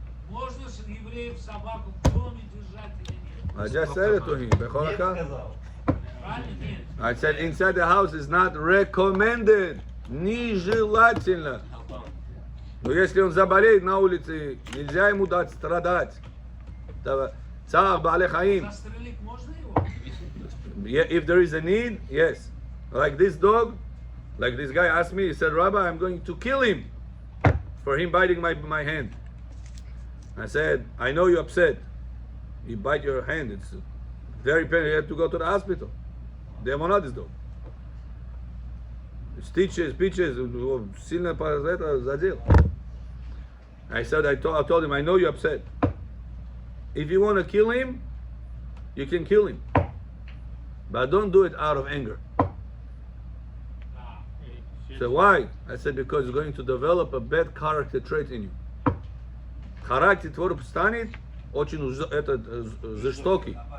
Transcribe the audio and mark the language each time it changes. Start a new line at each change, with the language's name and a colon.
Russian: Можно с евреев собаку в доме держать или нет?
English: I just said it to him.
Hebrew: בכל הכבוד.
Russian: сказал. Правильно? Нет.
English: I said inside the house is not recommended.
Russian: Нежелательно.
English: How come?
Russian: Но если он заболеет на улице, нельзя ему дать страдать. Это
Hebrew: цар בעלי חיים.
Russian: Застрелить можно его?
English: Yeah, if there is a need, yes. Like this dog, like this guy asked me, he said, Rabbi, I'm going to kill him for him biting my hand. I said, I know you're upset. He bite your hand. It's very painful. You have to go to the hospital. They want not this dog. Stitches,
Russian: сильно задел.
English: I said, I told him, I know you're upset. If you want to kill him, you can kill him. But don't do it out of anger. So why? I said, because you're going to develop a bad character trait in you.
Russian: Характер твой станет очень жестокий.